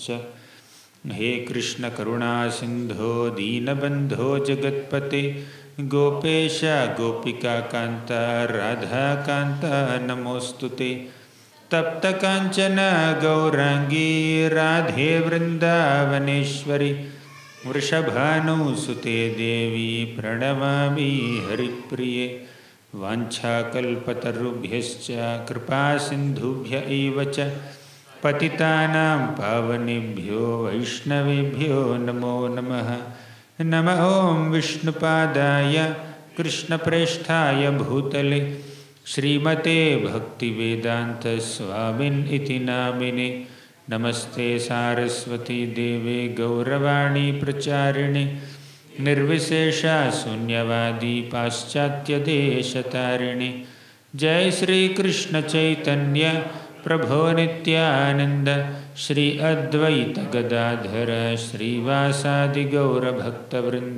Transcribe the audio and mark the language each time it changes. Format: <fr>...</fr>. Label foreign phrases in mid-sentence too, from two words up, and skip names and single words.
<sa>హే కృష్ణ కరుణా సింధో దీనబంధో జగత్పతే గోపేశ గోపికా కాంత రాధాకాంత నమోస్తుతే. తప్త కాంచన గౌరాంగీ రాధే వృందావనేశ్వరి వృషభానుసుతే దేవి ప్రణమామి హరిప్రియే. వాంఛాకల్పతరుభ్యశ్చ కృపా సింధుభ్య ఏవ చ పతితానాం పావనేభ్యో వైష్ణవేభ్యో నమో నమః. నమః ఓం విష్ణుపాదాయ కృష్ణప్రేష్ఠాయ భూతలే శ్రీమతే భక్తివేదాంత స్వామిన్ ఇతి నామినే. నమస్తే సారస్వతీ దేవే గౌరవాణి ప్రచారిణి నిర్విశేష శూన్యవాది పాశ్చాత్యదేశతారిణి. జై శ్రీకృష్ణ చైతన్య ప్రభో నిత్యానంద శ్రీ అద్వైత గదాధర శ్రీవాసాది గౌరభక్తవృంద.</sa>